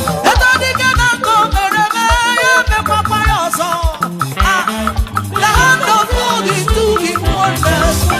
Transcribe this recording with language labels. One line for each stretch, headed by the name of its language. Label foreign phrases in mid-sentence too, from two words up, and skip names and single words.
Igbo: Eto dike na nke o mere eme, ya emekwakwa ya ọzọ.
English: Ah, the hand of God is doing wonders.